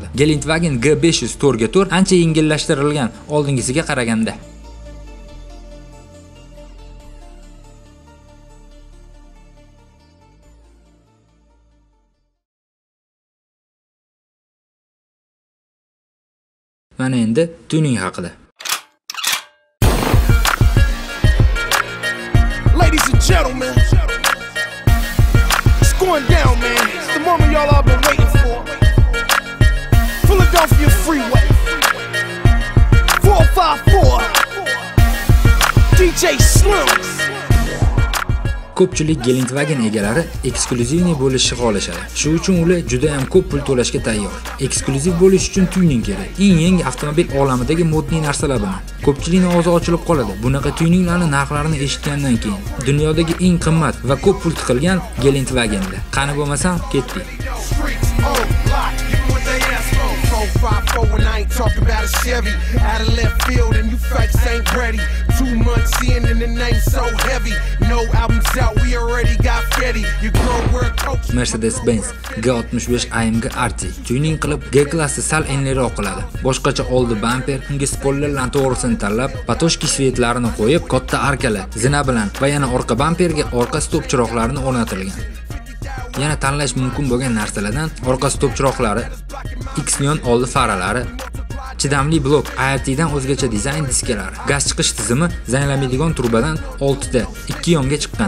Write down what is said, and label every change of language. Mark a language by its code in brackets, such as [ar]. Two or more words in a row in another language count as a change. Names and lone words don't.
[uz] Gelendwagen G500 4x4 ancha yengillashtirilgan oldingisiga qaraganda. Mana endi tuning haqida. [en] Ladies and gentlemen, it's going down, man. It's the moment y'all all been waiting for. Philadelphia Freeway, 454, DJ Slims. [uz] Ko'pchilik Gelendwagen egalari eksklyuzivniy bo'lishni xohlashadi. Shu uchun ular juda ham ko'p pul to'lashga tayyor. Eksklyuziv bo'lish uchun tuning kerak. Eng yangi avtomobil olamidagi modniy narsalar bilan. Ko'pchilikning og'zi ochilib qoladi. Bunaqa tuninglarning narxlarini eshitgandan keyin. Dunyodagi eng qimmat va ko'p pul tiqilgan Gelendwagenlar. Qani bo'lmasam, ketdik. [en] 454 and I ain't talking about a Chevy. Out of left field and you fakes ain't ready. 2 months in and the name so heavy. No albums out, we already got ready. You grow where coach. [uz] Mercedes-Benz G65 AMG RT tuning qilib G-klassi sal enliroq qiladi. Boshqacha oldi bamper, unga spoilerlarning to'g'risini tanlab, patoshki svetlarini qo'yib, katta arkalar, zina bilan va yana orqa bamperga orqa stop chiroqlarini o'rnatilgan. Yana tanlash mumkin bo'lgan narsalardan orqa stop chiroqlari, X-neon oldi faralari, chidamli blok, ART-dan o'zgacha dizayn diskalari, gaz chiqish tizimi zanglamaydigan turbadan 6 ta 2 yonga chiqqan.